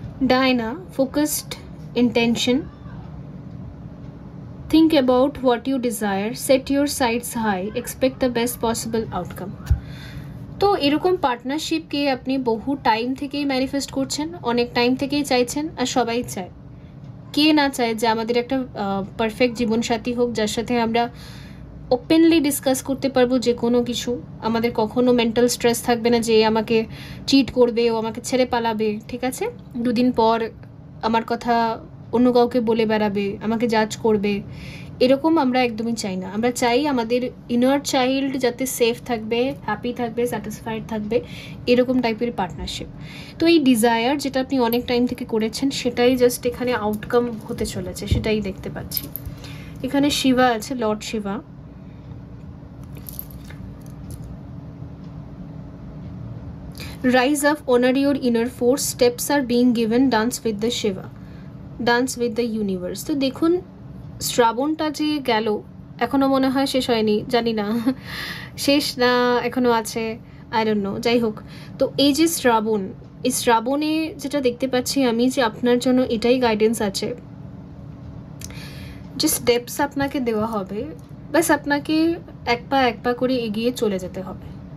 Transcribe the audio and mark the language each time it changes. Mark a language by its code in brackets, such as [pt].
[en] Diana, focused intention. Think about what you desire, set your sights high, expect the best possible outcome. [bn] তো এরকম পার্টনারশিপকে আপনি বহু time থেকেই manifest করছেন, অনেক টাইম থেকেই চাইছেন, আর সবাই চায়। কে না চায় যে আমাদের একটা পারফেক্ট জীবনসাথী হোক, যার সাথে আমরা ওপেনলি ডিসকাস করতে পারবো যে কোনো কিছু। আমাদের কখনো মেন্টাল স্ট্রেস থাকবে না যে আমাকে চিট করবে, ও আমাকে ছেড়ে পালাবে, ঠিক আছে, দুদিন পর আমার কথা অন্য কাউকে বলে বেড়াবে, আমাকে জাজ করবে, এরকম আমরা একদমই চাই না। আমরা চাই আমাদের ইনার চাইল্ড যাতে সেফ থাকবে, হ্যাপি থাকবে, স্যাটিসফাইড থাকবে, এরকম টাইপের পার্টনারশিপ। তো এই ডিজায়ার যেটা আপনি অনেক টাইম থেকে করেছেন, সেটাই জাস্ট এখানে আউটকাম হতে চলেছে, সেটাই দেখতে পাচ্ছি। এখানে শিবা আছে, Lord Shiba. [en] Rise up, honor your inner force, steps are being given, dance with the Shiva, dance with the universe. [bn] তো দেখুন, শ্রাবণটা যে গেল, এখনো মনে হয় শেষ হয়নি, জানি না শেষ না এখনো আছে, [en] I don't know. [bn] যাই হোক, তো এই যে শ্রাবণ, এই শ্রাবণে যেটা দেখতে পাচ্ছি আমি, যে আপনার জন্য এটাই গাইডেন্স আছে, যে স্টেপস আপনাকে দেওয়া হবে, বাস আপনাকে এক পা করে এগিয়ে চলে যেতে হবে।